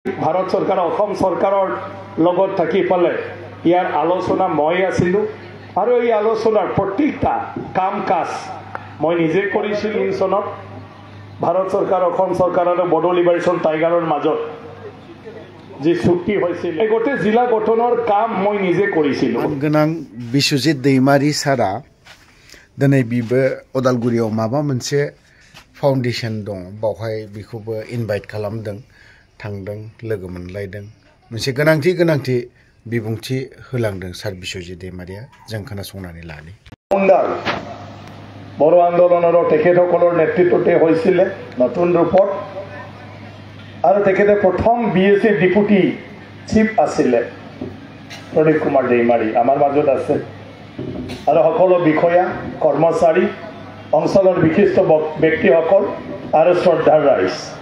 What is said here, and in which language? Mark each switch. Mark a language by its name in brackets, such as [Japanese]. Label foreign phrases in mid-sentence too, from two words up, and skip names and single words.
[Assamese] ভাৰত চৰকাৰ অসম চৰকাৰৰ লগত থাকি পালে ইয়াৰ আলোচনা মই আছিলোঁ আৰু এই আলোচনাৰ প্ৰত্যেকটা কাম কাজ মই নিজে কৰিছিলোঁ। চনত ভাৰত চৰকাৰ অসম চৰকাৰ আৰু বড়ো লিবাৰেশ্যন টাইগাৰৰ মাজত যি চুক্তি হৈছিল এই গোটেই জিলা গঠনৰ কাম মই নিজে কৰিছিলোঁ। [Bodo] गोनां बिश्वजित दैमारी सारा दिनै बिबो उदालगुरियाव माबा मोनसे फाउन्डेसन दं बावहाय बिखौबो इनभाइट खालामदों थांदों लोगो मोनलायदों मोनसे गोनांथि बिबुंथि होलांदों सार बिश्वजित दैमारिया जों खोनासंनानै लानि। [Assamese] বড়ো আন্দোলনৰ তেখেতসকলৰ নেতৃত্বতে হৈছিলে নতুন ৰূপত আৰু তেখেতে প্ৰথম BSc [English] deputy chief [Assamese] আছিলে প্ৰদীপ কুমাৰ দৈমাৰী আমাৰ মাজত আছে আৰু সকলো বিষয়া কৰ্মচাৰী অঞ্চলৰ বিশিষ্ট ব্যক্তিসকল আৰু শ্ৰদ্ধাৰ ৰাইজ।